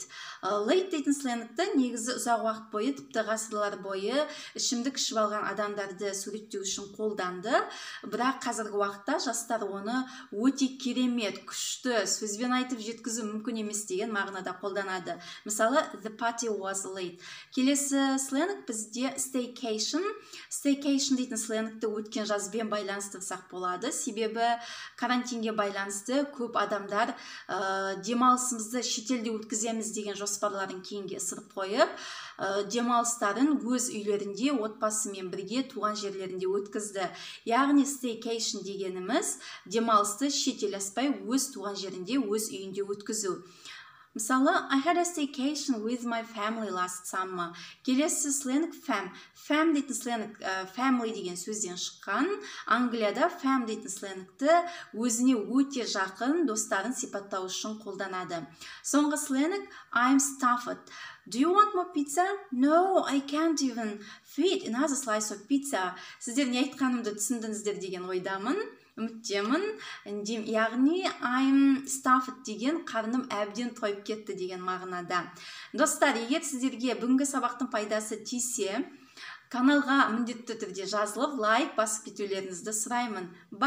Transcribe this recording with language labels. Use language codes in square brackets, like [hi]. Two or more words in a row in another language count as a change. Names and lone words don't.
[kk] Late дейтін сленгті негізі ұзақ уақыт бойы, тіпті ғасырлар бойы ішімдік ішіп алған адамдарды суреттеу үшін қолданды, бірақ қазіргі уақытта жастар оны өте керемет, күшті сөзбен айтып жеткізу мүмкін емес деген мағынада қолданады. Мысалы, [en] the party was late. [kk] Келесі сленг бізде staycation. Staycation дейтін сленгті өткен жазбен байланыстырсақ болады, себебі карантинге байланысты көп адамдар демалысымызды шетелде өткіземіз деген жоспарларын кейінге ысырып қойып, демалыстарын өз үйлерінде отбасымен бірге туған жерлерінде өткізді. Яғни staycation дегеніміз демалысты шетел аспай өз туған жерінде, өз үйінде өткізу. Мысалы, [en] I had a staycation with my family last summer. [kk] Келесі сленг fam. Fam дейтін сленг family деген сөзден шыққан. Англияда fam дейтін сленгті өзіне өте жақын достарын сипаттау үшін қолданады. Соңғы сленг [en] I'm stuffed. Do you want more pizza? No, I can't even fit another slice of pizza. [kk] Сіздер не айтқанымды түсіндіңіздер деген ойдамын. Үміттемін. Яғни [en] I'm stuffed [kk] деген қарным әбден тойып кетті деген мағынада. Достар, егер сіздерге бүгінгі сабақтың пайдасы тисе, каналға міндетті түрде жазылып, лайк басып кетулеріңізді сұраймын.